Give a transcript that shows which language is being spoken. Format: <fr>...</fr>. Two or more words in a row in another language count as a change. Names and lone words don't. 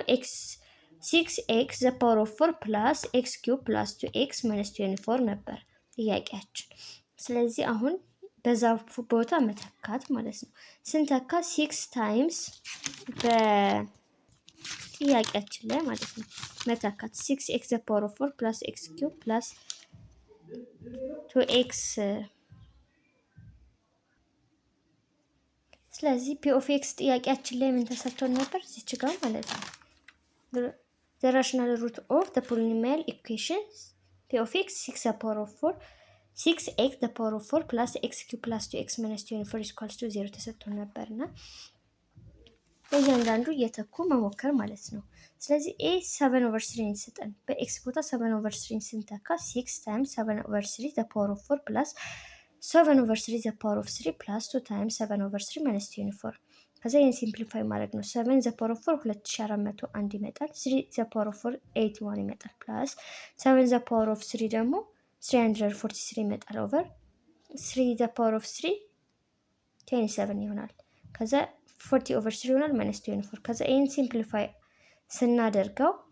<en>x the power of 4 plus x cube plus 2x minus 24</en> <am>ነበር ጥያቄያችን። ስለዚህ አሁን በዛ ቦታ መተካት ማለት ነው። ስንተካ 6 ታይምስ በጥያቄያችን ላይ ማለት ነው መተካት</am> <en>6x the power of 4 plus x cube plus 2x።</en> <am>ስለዚህ</am> <en>p of x</en> <am>ጥያቄያችን ላይ ምን ተሰጥቶን ነበር? እዚች ጋር ማለት ነው</am> <en>the rational root of the polynomial equation p of x 6 the power of 4 6x the power of 4 plus x cube plus 2x minus 24 is equals to 0</en> <am>ተሰጥቶን ነበርና በእያንዳንዱ እየተኩ መሞከር ማለት ነው። ስለዚህ a 7/3 እንሰጠን በx ቦታ 7/3 ስንተካ</am> <en>6 times 7/3 the power of 4 plus 7/3 the power of 3 plus 2 times 7/3 minus 24</en> <am>ከዛ ይሄን ሲምፕሊፋይ ማድረግ ነው።</am> <en>7 the power of 4</en> <am>2401 ይመጣል።</am> <en>3 the power of 4</en> <am>81 ይመጣል።</am> <en>plus 7 the power of 3</en> <am>ደግሞ 343 ይመጣል።</am> <en>over 3 the power of 3</en> <am>27 ይሆናል። ከዛ</am> <en>40 over 3</en> <am>ይሆናል ማይነስ 24። ከዛ ይሄን ሲምፕሊፋይ ስናደርገው</am>